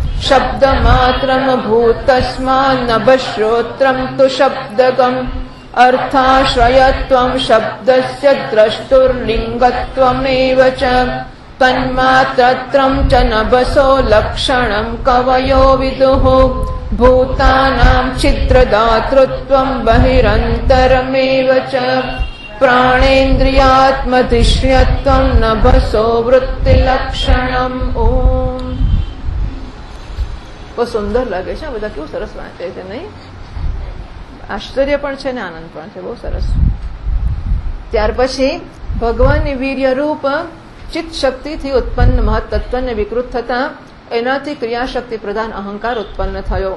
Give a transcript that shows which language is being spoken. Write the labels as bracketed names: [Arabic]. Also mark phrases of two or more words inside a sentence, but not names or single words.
[Sanskrit] शब्दमात्रमभूतस्मान्नभश्रोत्रं तु शब्दगम् अर्थाश्रयत्वं शब्दस्य द्रष्टुर्लिङ्गत्वमेव च तन्मात्रत्रं च नभसो लक्षणं कवयो विदुः भूतानां छिद्रदातृत्वं बहिरन्तरमेव च प्राणेन्द्रियात्मधिष्ण्यत्वं नभसो वृत्तिलक्षणम् ओम। [Gujarati] બહુ સુંદર લાગે છે, બધા કેવું સરસ વાંચે છે, નહીં? આશ્ચર્ય પણ છે ને આનંદ પણ છે, બહુ સરસ. ત્યાર પછી ભગવાનની વીર્ય રૂપ ચિત્ત શક્તિથી ઉત્પન્ન મહત્તત્વને વિકૃત થતા એનાથી ક્રિયાશક્તિ પ્રધાન અહંકાર ઉત્પન્ન થયો.